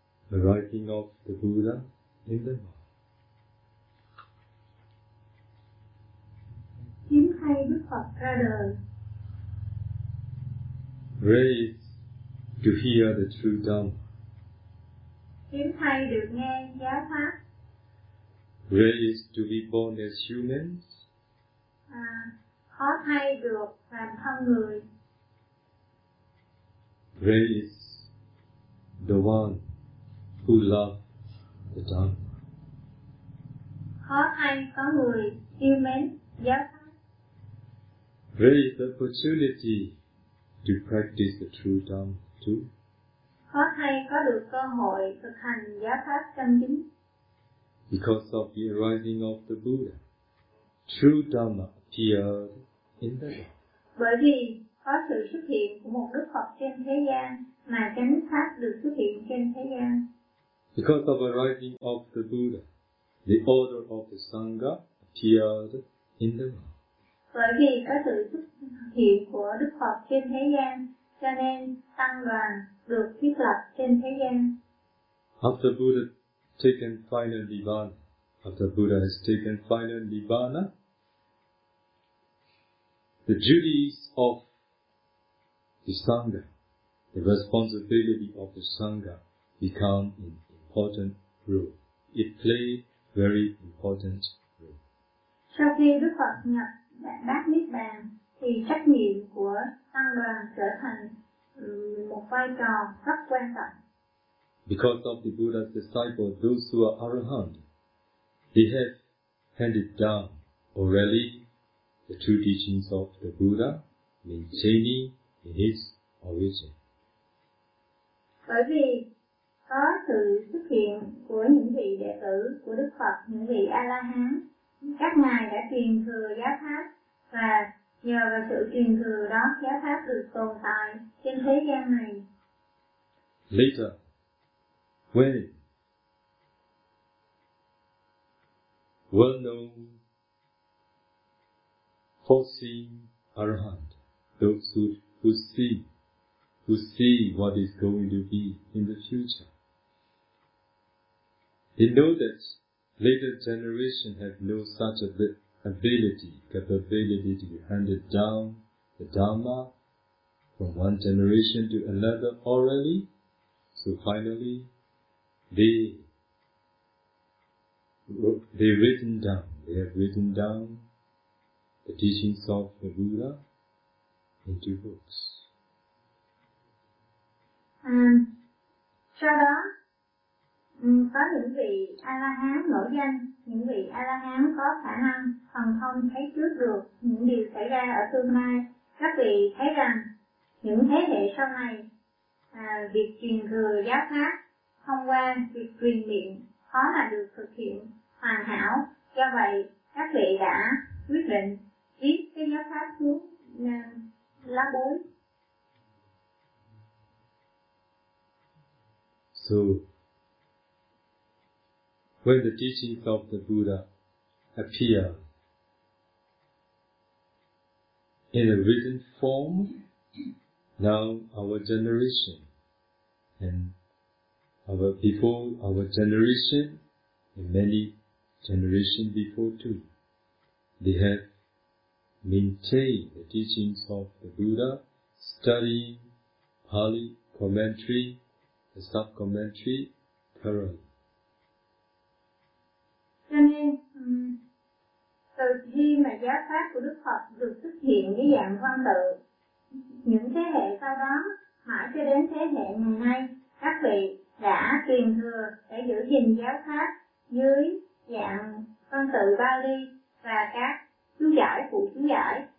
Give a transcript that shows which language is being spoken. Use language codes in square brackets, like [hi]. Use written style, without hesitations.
[en] The writing of the Buddha in the world. [vi] Hiếm thay Đức Phật ra đời. [en] Rare is to hear the true Dhamma. [vi] Hiếm thay được nghe giáo pháp. [en] Rare is to be born as humans. [vi] Khó thay được làm con người. [en] Rare is the one who love the Dhamma. [vi] Khó thay có người yêu mến giáo pháp. [en] Rare is the opportunity to practice the true Dhamma too. [vi] Khó thay có được cơ hội thực hành giáo pháp chân chính. [en] Because of the arising of the Buddha, true Dhamma appeared in the world. [vi] Bởi vì có sự xuất hiện của một Đức Phật trên thế gian mà chánh pháp được xuất hiện trên thế gian. [en] Because of the arising of the Buddha, the order of the Sangha appeared in the world. [vi] Bởi vì có sự xuất hiện của Đức Phật trên thế gian, cho nên tăng đoàn được thiết lập trên thế gian. [en] After Buddha taken final nibbana, after Buddha has taken final nibbana, the duties of the Sangha, the responsibility of the Sangha become an important role. It play very important role. [vi] Sau khi Đức Phật nhập đắc niết bàn thì trách nhiệm của tăng đoàn trở thành một vai trò rất quan trọng. [en] Because of the Buddha's disciples, those who are arahant, they have handed down orally the true teachings of the Buddha, maintaining in his origin. [vi] Bởi vì có sự xuất hiện của những vị đệ tử của Đức Phật, những vị A-la-hán, các ngài đã truyền thừa giáo pháp và nhờ vào sự truyền thừa đó giáo pháp được tồn tại trên thế gian này. [en] Later, when well-known four-seeing arahant, those who see what is going to be in the future, they know that later generation have no such capability to be handed down the Dharma from one generation to another orally, so finally they have written down the teachings of the Buddha into books. [vi] Sau đó có những vị A-la-hán nổi danh, những vị A-la-hán có khả năng thần thông thấy trước được những điều xảy ra ở tương lai. Các vị thấy rằng những thế hệ sau này việc truyền thừa giáo pháp thông qua việc truyền miệng khó mà được thực hiện hoàn hảo. Do vậy, các vị đã quyết định viết cái giáo pháp xuống lá bốn. [en] So, when the teachings of the Buddha appear in a written form, now our generation and our before our generation and many generations before too, they have maintained the teachings of the Buddha, studying Pali commentary, the sub commentary thoroughly. [vi] Cho nên, từ khi mà giáo pháp của Đức Phật được xuất hiện dưới dạng văn tự, những thế hệ sau đó, mãi cho đến thế hệ ngày nay, các vị đã truyền thừa để giữ gìn giáo pháp dưới dạng văn tự Pali và các chú giải, phụ chú giải.